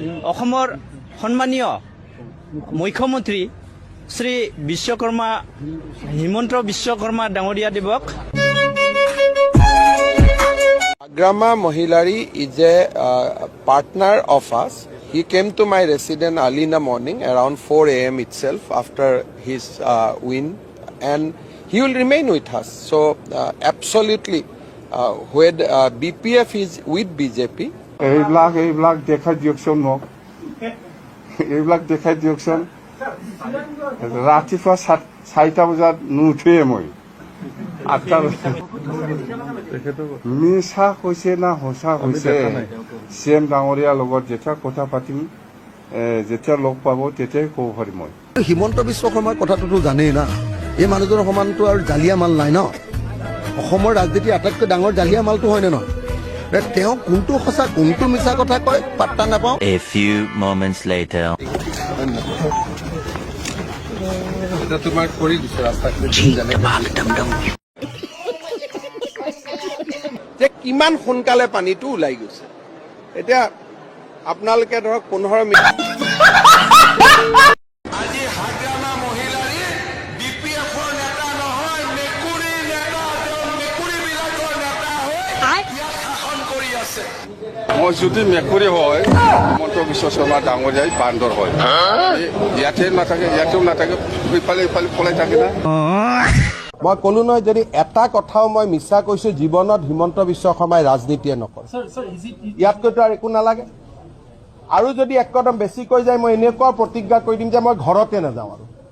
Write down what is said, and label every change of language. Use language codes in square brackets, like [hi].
[as] অসমৰ সন্মানীয় মুখ্যমন্ত্ৰী শ্ৰী বিশ্বকৰ্মা হিমন্ত বিশ্বকৰ্মা ডাঙৰীয়া দেৱক [en] Agrama Mohilari is a partner of us. He came to my residence early in the morning, around 4 a.m. itself, after his win, and he will remain with us. So, absolutely, when BPF is with BJP. [as] এইবিলাক দেখাই দিয়কচোন মোক, এইবিলাক দেখাই দিয়কচোন। ৰাতিপুৱা 4টা বজাত নুঠোৱে মই, 8টা বজাত। মিছা কৈছে না সঁচা কৈছে? চিএম ডাঙৰীয়াৰ লগত যেতিয়া কথা পাতিম, যেতিয়া লগ পাব তেতিয়াই ক'ব পাৰিম মই। হিমন্ত বিশ্ব শৰ্মাৰ কথাটোতো জানেই না, এই মানুহজনৰ সমানটো আৰু জালিয়া মাল নাই ন। অসমৰ ৰাজনীতিৰ আটাইতকৈ ডাঙৰ জালিয়া মালটো হয়নে নহয়? তেওঁ কোনটো সঁচা কোনটো মিছা কথা কয় পাত্তা নাপাওঁ। [en] A few moments later. [as] তোমাৰ কৰি দিছো ৰাস্তা যে কিমান সোনকালে পানীটো ওলাই গৈছে। এতিয়া আপোনালোকে ধৰক 15 মিনিট আজি হাগ্ৰামা মহিলাৰী বিপিএফৰ নেতা নহয়, মেকুৰী নেতা, মেকুৰীবিলাকৰ নেতা হৈ ইয়াত শাসন কৰি আছে। মই যদি মেকুৰী হয়, হিমন্ত বিশ্ব শৰ্মা ডাঙৰীয়াই বান্দৰ হয়। ইয়াতে নাথাকে, ইয়াতেও নাথাকে, ইফালে পলাই থাকে না। মই ক'লো নহয়, যদি এটা কথাও মই মিছা কৈছো জীৱনত হিমন্ত বিশ্ব শৰ্মাই ৰাজনীতিয়ে নকৰে। ইয়াতকৈতো আৰু একো নালাগে। আৰু যদি এক কদম বেছি কৈ যায় মই এনেকুৱা প্ৰতিজ্ঞা কৰি দিম যে মই ঘৰতে নাযাওঁ আৰু।